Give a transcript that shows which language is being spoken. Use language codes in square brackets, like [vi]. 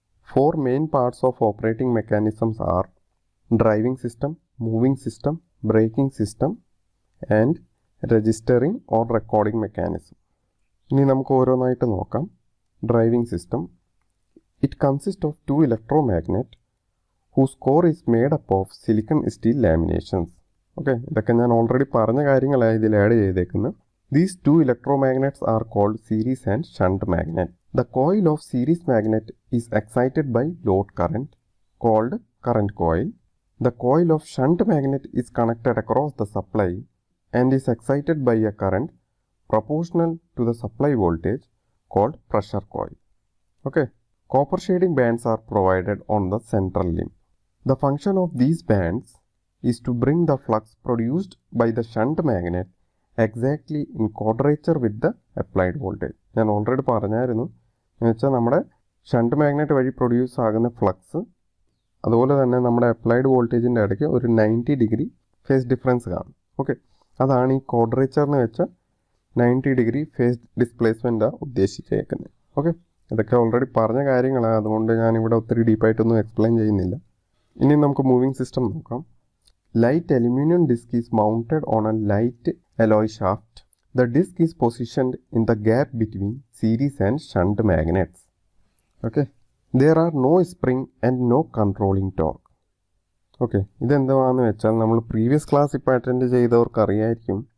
[en] 4 main parts of operating mechanisms are driving system, moving system, braking system and registering or recording mechanism. [ml] ഇനി നമുക്ക് ഓരോന്നായിട്ട് നോക്കാം. [en] Driving system, it consist of 2 electromagnet whose core is made up of silicon steel laminations. [ml] Okay, ഇതൊക്കെ ഞാൻ already പറഞ്ഞ കാര്യങ്ങളാണ് ഇതിൽ add ചെയ്തേക്കുന്നത്. [en] These 2 electromagnets are called series and shunt magnet. The coil of series magnet is excited by load current called current coil. The coil of shunt magnet is connected across the supply and is excited by a current proportional to the supply voltage called pressure coil. Okay, copper shading bands are provided on the central limb. The function of these bands is to bring the flux produced by the shunt magnet exactly in quadrature with the applied voltage. [ml] ഞാൻ already പറഞ്ഞായിരുന്നു. എന്ന് വെച്ചാൽ നമ്മുടെ shunt magnet വഴി produce ആകുന്ന flux അതുപോലെ തന്നെ നമ്മുടെ അപ്ലൈഡ് വോൾട്ടേജിൻ്റെ ഇടയ്ക്ക് ഒരു 90 ഡിഗ്രി ഫേസ് ഡിഫറൻസ് കാണും. ഓക്കെ, അതാണ് ഈ ക്വാഡ്രേച്ചർ എന്ന് വെച്ചാൽ 90 ഡിഗ്രി ഫേസ് ഡിസ്പ്ലേസ്മെൻറ്റാണ് ഉദ്ദേശിച്ചേക്കുന്നത്. ഓക്കെ, ഇതൊക്കെ ഓൾറെഡി പറഞ്ഞ കാര്യങ്ങളാണ്, അതുകൊണ്ട് ഞാനിവിടെ ഒത്തിരി ഡീപ്പായിട്ടൊന്നും എക്സ്പ്ലെയിൻ ചെയ്യുന്നില്ല. ഇനി നമുക്ക് മൂവിങ് സിസ്റ്റം നോക്കാം. [en] Light aluminum disc is mounted on a light alloy shaft. The disc is positioned in the gap between series and shunt magnets. Okay, there are no spring and no controlling torque. [ml] Okay, ഇതെന്താണെന്ന് വെച്ചാൽ നമ്മൾ previous class ഇപ്പോൾ attend ചെയ്തവർക്ക് അറിയായിരിക്കും.